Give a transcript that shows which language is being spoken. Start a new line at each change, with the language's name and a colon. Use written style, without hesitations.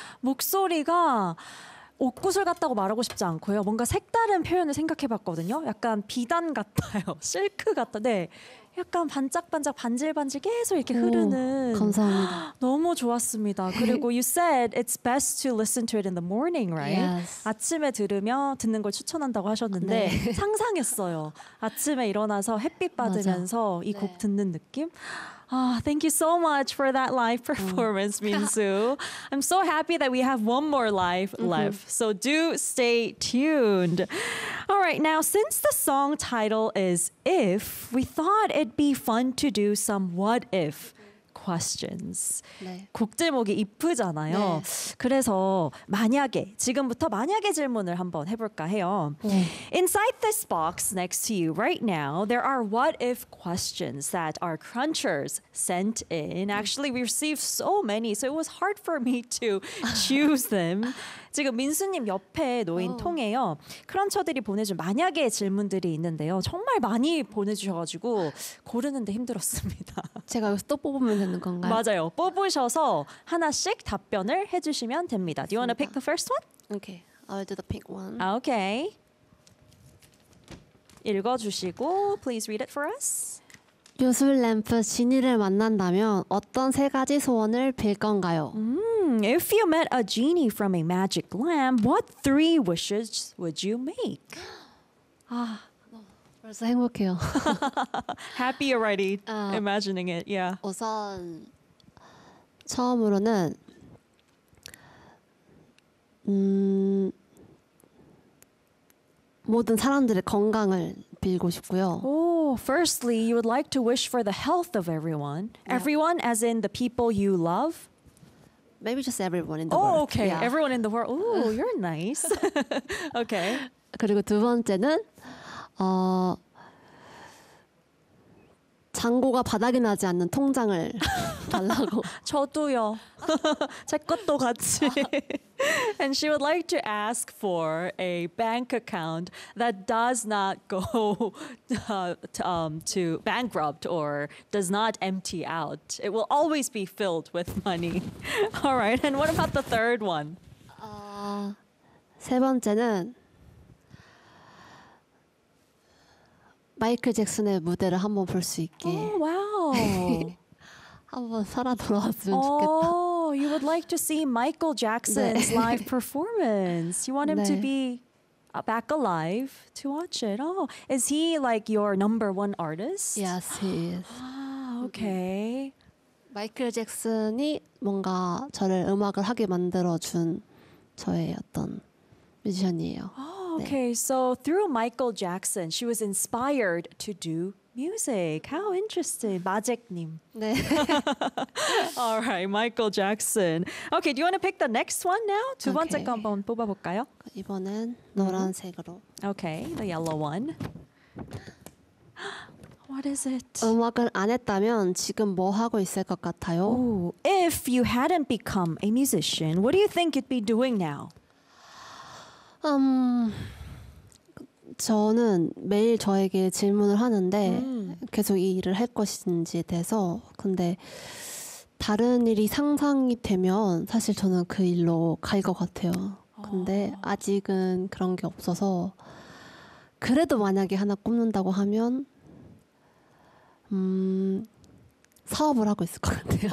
Korean: 목소리가 옷구슬 같다고 말하고 싶지 않고요. 뭔가 색다른 표현을 생각해봤거든요. 약간 비단 같아요. 실크 같아. 네. 약간 반짝반짝 반질반질 계속 이렇게 흐르는. 오, 감사합니다. 너무 좋았습니다.
English: 그리고 you said it's best to listen to it in the morning, right? Yes.
Korean: 아침에 들으면 듣는 걸 추천한다고 하셨는데 네. 상상했어요. 아침에 일어나서 햇빛 받으면서 이 곡 네. 듣는 느낌.
English: Oh, thank you so much for that live performance, Minsu. I'm so happy that we have one more live left. So do stay tuned. All right, now since the song title is If, we thought it'd be fun to do some What If questions.
Korean: 네. 곡 제목이 If잖아요. 네. 그래서 만약에, 지금부터 만약에 질문을 한번 해볼까 해요. 네.
English: Inside this box next to you right now, there are what if questions that our crunchers sent in. Actually, we received so many, so it was hard for me to choose them.
Korean: 지금 민수님 옆에 놓인 오. 통에요. 크런처들이 보내준 만약에 질문들이 있는데요. 정말 많이 보내주셔가지고 고르는데 힘들었습니다. 제가 여기서 또 뽑으면 되는 건가요? 맞아요. 뽑으셔서 하나씩 답변을 해주시면 됩니다.
English: Do you want to pick the first one? Okay. I'll do the pink one. Okay. 읽어주시고 please read it for us.
Korean: 요술 램프 지니를 만난다면 어떤 세 가지 소원을 빌 건가요?
English: If you met a genie from a magic lamp, what three wishes would you make?
Korean: 아, 벌써 행복해요.
English: Happy already imagining it. Yeah.
Korean: 우선 처음으로는 모든 사람들의 건강을 빌고 싶고요.
English: Oh, firstly, you would like to wish for the health of everyone. Yeah. Everyone as in the people you love? Maybe just everyone in the world. Oh, okay. Yeah. Everyone in the world. Oh, you're nice. Okay.
Korean: 그리고 두 번째는 잔고가 바닥이 나지 않는 통장을 달라고. 저도요. 제 것도 같이.
English: And she would like to ask for a bank account that does not go to bankrupt or does not empty out. It will always be filled with money. All right. And what about the third one?
Korean: 세 번째는 마이클 잭슨의 무대를 한번 볼 수 있게.
English: Oh, wow.
Korean: 한번 살아 돌아왔으면
English: oh,
Korean: 좋겠다.
English: Oh, you would like to see Michael Jackson's 네. live performance. You want him 네. to be back alive to watch it. Oh, is he like your number one artist? Yes, he is. Ah, okay.
Korean: 마이클 잭슨이 뭔가 저를 음악을 하게 만들어 준 저의 어떤 뮤지션이에요.
English: Okay, so through Michael Jackson, she was inspired to do music. How interesting. 마잭님.
Korean: 네.
English: All right, Michael Jackson. Okay, do you want to pick the next one now?
Korean: 두 번째 거 한번 뽑아볼까요? 이번엔 노란색으로.
English: Okay, the yellow one. What is it?
Korean: 음악을 안 했다면 지금 뭐 하고 있을 것 같아요?
English: If you hadn't become a musician, what do you think you'd be doing now?
Korean: 저는 매일 저에게 질문을 하는데 계속 이 일을 할 것인지에 대해서 근데 다른 일이 상상이 되면 사실 저는 그 일로 갈 것 같아요. 근데 아직은 그런 게 없어서 그래도 만약에 하나 꼽는다고 하면 사업을 하고 있을 것 같아요.